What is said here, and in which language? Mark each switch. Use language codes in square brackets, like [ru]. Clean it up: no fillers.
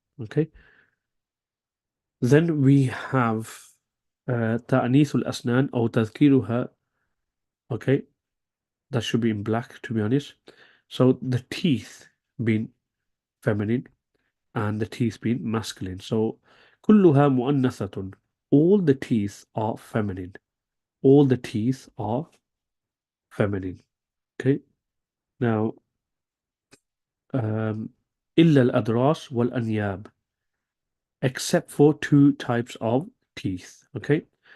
[en] Okay, then we have [ar] تأنيث الأسنان أو تذكيرها. [en] Okay, that should be in black, to be honest. So the teeth being feminine and the teeth being masculine. [ar] So كلها مؤنثة. [en] All the teeth are feminine. All the teeth are feminine. Okay. Now, [ar] إلا الأضراس والأنياب, [en] except for two types of teeth. Okay.